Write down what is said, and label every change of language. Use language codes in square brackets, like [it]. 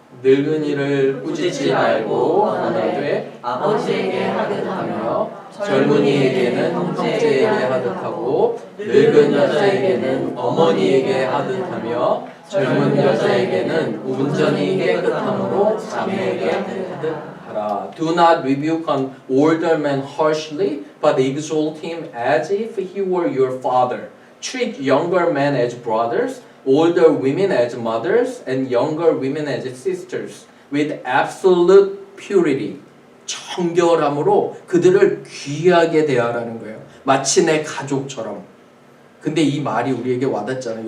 [ko] 늙은이를 꾸짖지 말고 원하되 아버지에게 하듯 하며 젊은이에게는 형제에게 하듯 하고 늙은 여자에게는 어머니에게 하듯 하며 젊은 여자에게는 온전히 깨끗함으로 자매에게 하듯 하라. [en] Do not rebuke an older man harshly, but exhort him as if he were your father. Treat younger men as brothers, older women as mothers, and younger women as sisters, with absolute purity. [ko] 정결함으로 그들을 귀하게 대하라는 거예요. 마치 내 가족처럼. 근데 이 말이 우리에게 와닿잖아요.